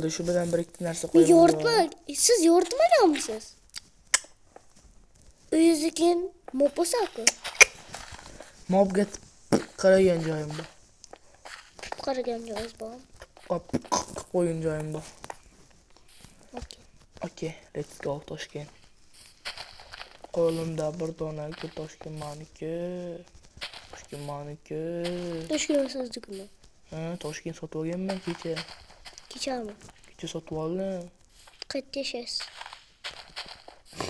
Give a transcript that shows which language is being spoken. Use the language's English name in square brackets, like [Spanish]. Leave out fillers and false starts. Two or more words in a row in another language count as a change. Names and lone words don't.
[Uzbek] Shu bilan bir ikki narsa qo'yaman. Yoritma. Siz yoritmaganmisiz? Uyingizga keyin mop bo'lsa-ku. Mobga qaragan joyim bor. Qaragan joyingiz bormi? Qo'ygan joyim bor. Okay. [English] Let's go Toshkent. [Uzbek] Qo'limda bir dona Toshkent maniki. Toshkent sizniki. Ha, Toshkent sotib olganman kecha. Kechami? Kecha sotib oldim. Qayerda yashaysiz?